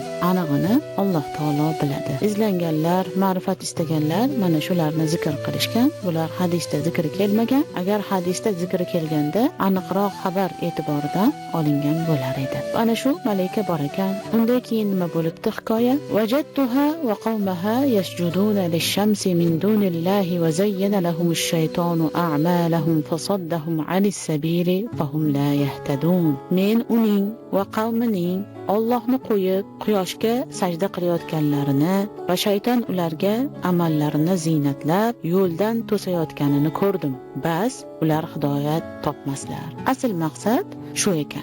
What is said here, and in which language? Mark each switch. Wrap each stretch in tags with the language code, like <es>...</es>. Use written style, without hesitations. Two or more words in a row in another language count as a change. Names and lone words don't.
<uz>Anig'ini Alloh taolo biladi. Izlanganlar, ma'rifat istaganlar mana shularni zikr qilishgan. Bular hadisda zikri kelmagan. Agar hadisda zikri kelganda aniqroq xabar e'tiboridan olingan bo'lar edi. Ana shu malika bor ekan. Undan keyin nima bo'libdi hikoya?</uz> <ar>وجدتها وقومها يسجدون للشمس من دون الله وزين لهم الشيطان أعمالهم فصدهم عن السبيل فهم لا يهتدون.</ar> <uz>Men uning va qavmining Allohni qo'yib quyoshga sajda qilayotganlarini va shayton ularga amallarini ziynatlab yo'ldan to'sayotganini ko'rdim. Bas ular hidoyat topmaslar. Asl maqsad shu ekan.</uz>